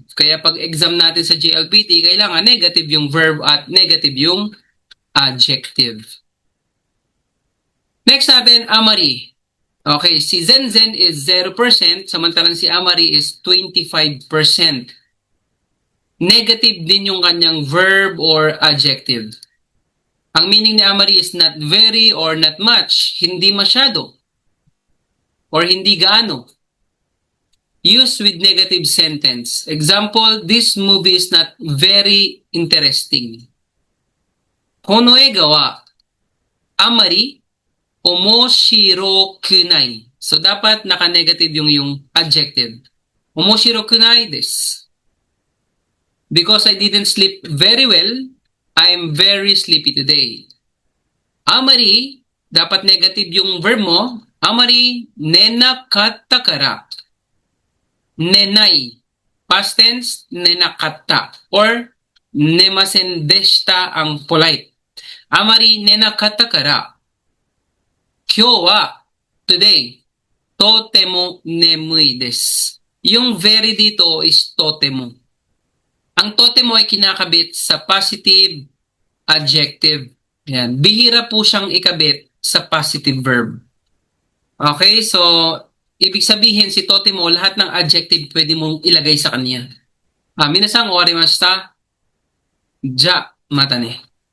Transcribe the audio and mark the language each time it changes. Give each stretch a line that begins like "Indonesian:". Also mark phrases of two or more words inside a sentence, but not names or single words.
Filipino: Kaya pag exam natin sa GLPT, kailangan negative yung verb at negative yung adjective. Next natin, amari. Okay, si zen-zen is 0%, samantalang si amari is 25%. Negative din yung kanyang
English: verb or adjective. Ang meaning ni amari is not very or not much,
Filipino: hindi masyado, or hindi gaano.
English: Used with negative sentence. Example, this movie is not very interesting.
Japanese: この映画はあまり面白くない.
Filipino: So, dapat naka-negative yung adjective.
Japanese: 面白くないです.
English: Because I didn't sleep very well, I'm very sleepy today.
Filipino: Amari, dapat negative yung verb mo.
Japanese: あまり寝なかったから。寝ない.
English: Past tense, nenakatta.
Filipino: Or
Japanese: 寝ませんでした
Filipino: ang polite.
Japanese: あまり寝なかったから。今日は, today, とても眠いです.
Filipino: Yung very dito is totemo. Ang totemo ay kinakabit sa
English: positive adjective.
Filipino: Yan. Bihira po siyang ikabit sa
English: positive verb.
Filipino: Okay, so ibig sabihin si totemo, lahat ng adjective pwede mong ilagay sa kanya.
Japanese: Minasan, owarimashita. Ja, mata ne.